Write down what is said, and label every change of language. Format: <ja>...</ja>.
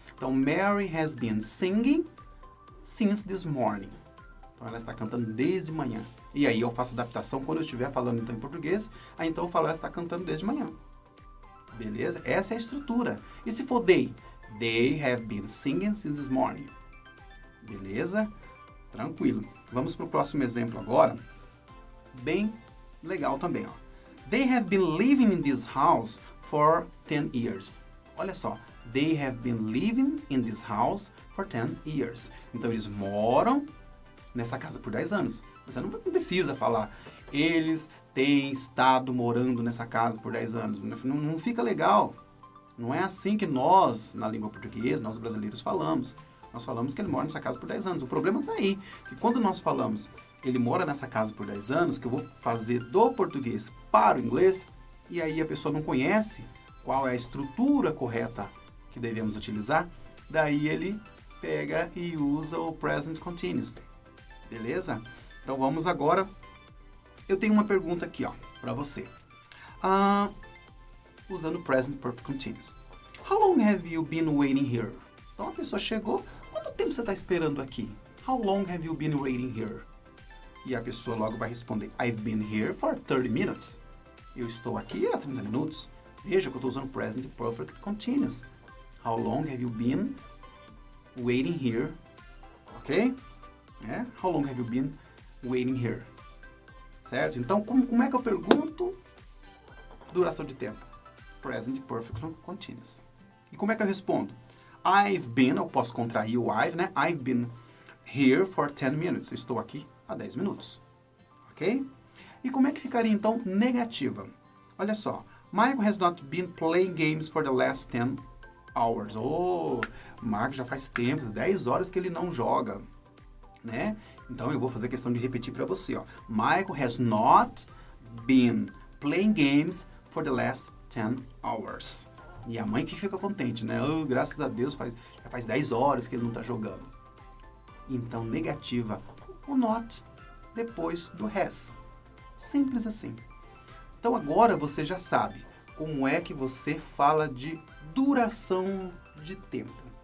<en>Então, Mary has been singing since this morning.</en> <pt>Então, ela está cantando desde manhã. E aí eu faço adaptação quando eu estiver falando então em português. Aí então eu falo, ela está cantando desde manhã. Beleza? Essa é a estrutura. E se for they?</pt> <en>They have been singing since this morning.</en> <pt>Beleza? Tranquilo. Vamos para o próximo exemplo agora. Bem legal também, ó.</pt> <en>They have been living in this house for 10 years. Olha só. They have been living in this house for 10 years.</en> <pt>Então, eles moram nessa casa por 10 anos. Você não precisa falar, eles têm estado morando nessa casa por 10 anos. Não fica legal. Não é assim que nós, na língua portuguesa, nós brasileiros falamos. Nós falamos que ele mora nessa casa por 10 anos. O problema está aí, que quando nós falamos ele mora nessa casa por 10 anos, que eu vou fazer do português para o inglês, e aí a pessoa não conhece qual é a estrutura correta que devemos utilizar, daí ele pega e usa o present continuous. Beleza? Então vamos agora. Eu tenho uma pergunta aqui, ó, para você. Usando present perfect continuous.</pt> <en>How long have you been waiting here?</en> <pt>Então a pessoa chegou, quanto tempo você está esperando aqui?</pt> <en>How long have you been waiting here?</en> <pt>E a pessoa logo vai responder,</pt> <en>I've been here for 30 minutes.</en> <pt>Eu estou aqui há 30 minutos. Veja que eu estou usando present perfect continuous.</pt> <en>How long have you been waiting here? Ok? How long have you been waiting here?</en> <pt>Certo? Então, como é que eu pergunto duração de tempo? Present perfect continuous. E como é que eu respondo?</pt> <en>I've been,</en> <pt>eu posso contrair o I've, né?</pt> <en>I've been here for 10 minutes.</en> <pt>Eu estou aqui há 10 minutos. Ok? E como é que ficaria, então, negativa? Olha só.</pt> <en>Michael has not been playing games for the last 10 hours.</en> <pt>Marco já faz tempo, 10 horas que ele não joga. Né? Então, eu vou fazer questão de repetir para você. Ó.</pt> <en>Michael has not been playing games for the last 10 hours.</en> <pt>E a mãe que fica contente, né? Graças a Deus, já faz 10 horas que ele não está jogando. Então, negativa, o not depois do has. Simples assim. Então, agora você já sabe como é que você fala de duração de tempo.</pt>